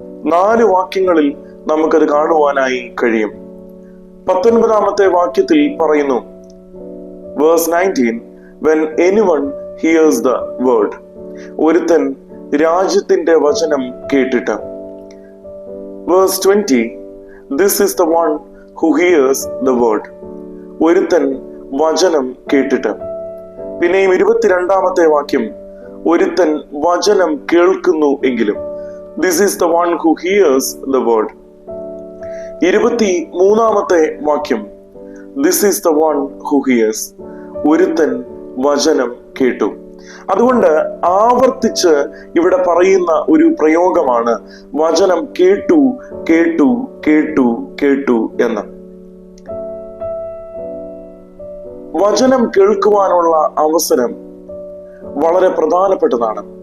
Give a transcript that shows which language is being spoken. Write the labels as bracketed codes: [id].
[ml] 4 വാക്യങ്ങളിൽ നമുക്കത് കാണുവാനായി കഴിയും. 19-ാമത്തെ വാക്യത്തിൽ പറയുന്നു, [en] verse 19, when anyone hears the word, [ml] ഒരുത്തൻ രാജ്യത്തിന്റെ വചനം കേട്ടിട്ട്. [en] verse 20, this is the one who hears the word, [ml] ഒരുത്തൻ വചനം കേട്ടിട്ട്. പിന്നെയും 22-ാമത്തെ വാക്യം, ഒരുത്തൻ വചനം കേൾക്കുന്നു എങ്കിലും. [en] this is the one who hears the word. [ml] 23-ാമത്തെ വാക്യം, [en] this is the one who hears, [ml] ഒരുത്തൻ വചനം കേട്ടു. അതുകൊണ്ട് ആവർത്തിച്ച് ഇവിടെ പറയുന്ന ഒരു പ്രയോഗമാണ് വചനം കേട്ടു കേട്ടു കേട്ടു കേട്ടു എന്ന്. വചനം കേൾക്കുവാനുള്ള അവസരം വളരെ പ്രധാനപ്പെട്ടതാണ്.